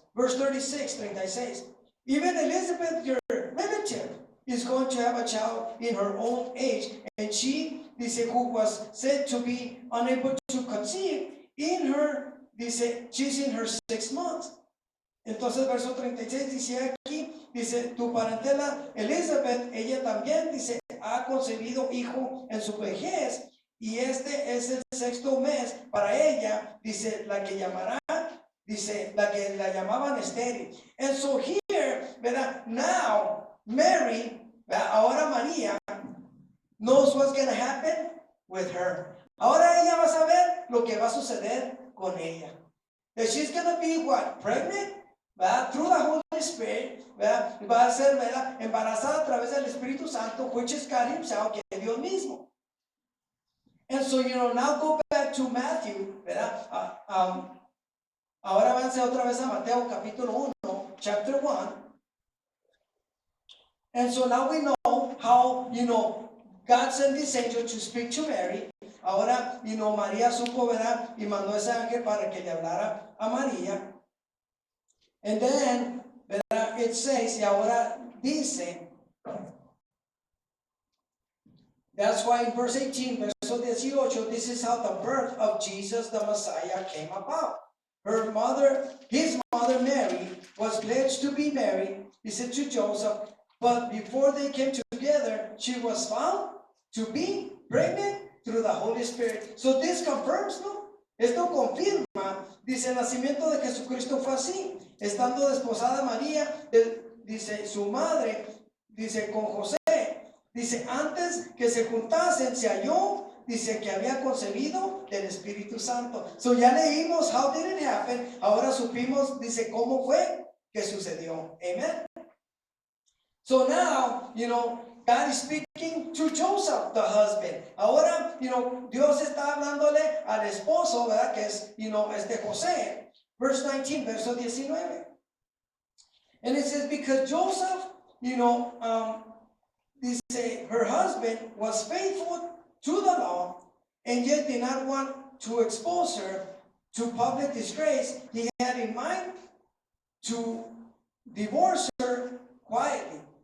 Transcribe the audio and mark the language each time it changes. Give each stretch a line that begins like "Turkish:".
English: Verse 36. Even Elizabeth, your relative, is going to have a child in her own age, and she, dice, who was said to be unable to conceive, she's in her 6 months.
Spanish: Entonces, verso 36 dice aquí, dice, tu parentela Elizabeth, ella también, dice, ha concebido hijo en su vejez, y este es el 6º mes para ella, dice, la que llamará, dice, la que la llamaban estéril.
English: And so here, ¿verdad? Now, Mary, ¿verdad?
Spanish: Ahora María,
English: knows what's going to happen with her.
Spanish: Ahora ella va a saber lo que va a suceder con ella.
English: That she's going to be what? Pregnant, ¿verdad? Through the Holy Spirit,
Spanish: ¿verdad? Va a ser, ¿verdad? Embarazada a través del Espíritu Santo,
English: which is God himself,
Spanish: que es Dios mismo.
English: And so, now go back to Matthew,
Spanish: ¿verdad? Ahora avance otra vez a Mateo capítulo 1,
English: chapter 1. And so now we know how, God sent this angel to speak to Mary.
Spanish: Ahora, María supo, ¿verdad? Y mandó ese ángel para que le hablara a María.
English: And then, ¿verdad? It says,
Spanish: y ahora dice,
English: that's why in verse 18,
Spanish: verso 18,
English: this is how the birth of Jesus the Messiah came about. His mother Mary was pledged to be married, he said, to Joseph, but before they came together, she was found to be pregnant through the Holy Spirit. So this confirms, ¿no?
Spanish: Esto confirma, dice, el nacimiento de Jesucristo fue así, estando desposada María, dice, su madre, dice, con José, dice, antes que se juntasen, se halló, dice, que había concebido del Espíritu Santo. So ya leímos
English: how did it happen,
Spanish: ahora supimos, dice, cómo fue que sucedió.
English: Amen. So now, God is speaking to Joseph, the husband.
Spanish: Ahora, Dios está hablándole al esposo, ¿verdad? Que es, José. Verse 19, verso 19.
English: And it says, because Joseph, dice, her husband was faithful to the law, and yet did not want to expose her to public disgrace. He had in mind to divorce her quietly.